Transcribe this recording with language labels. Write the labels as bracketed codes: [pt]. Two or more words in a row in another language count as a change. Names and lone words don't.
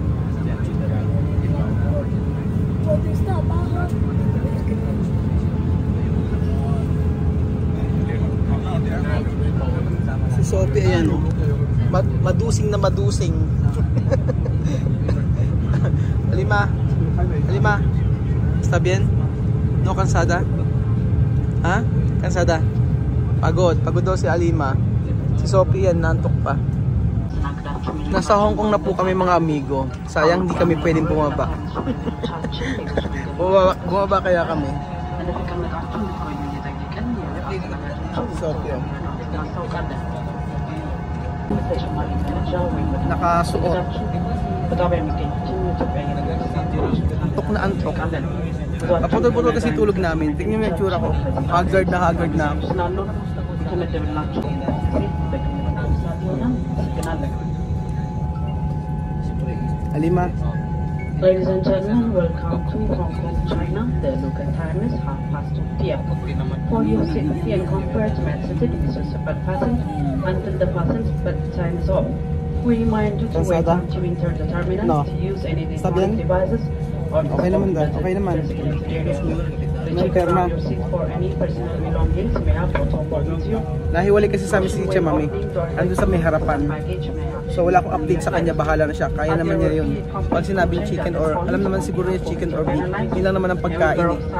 [tl] Si Sophie ayan oh. Madusing na madusing. Alima. Alima. [es] Está bien? No cansada? Ha? Cansada? [tl] Pagod. Pagod daw si Alima. Si Sophie yan, nantok pa. Nasa Hong Kong na po kami mga amigo. Sayang hindi kami pwedeng bumaba. Bumaba kaya kami. Sophie. Nakasuot. Antok na antok. Paputol-putol kasi tulog namin. Tingnan mo yung tsura ko. Haggard na ako. Alima. [en] Ladies and gentlemen, welcome to Hong Kong, China. The local time is 2:30 p.m. For your safety and comfort, messages is fasten until the fastened time is off. We remind you to wait until you enter the terminal to use any devices or [tl] okay naman daw. Okay naman. May perma. Nahiwalay kasi sa amin si Tia Mami. Ando sa may harapan. So wala akong update sa kanya, bahala na siya. Kaya naman niya yun. Pag sinabing [en] chicken or, [tl] alam naman siguro niya [en] chicken or beef. [tl] Yun lang naman ang pagkain eh.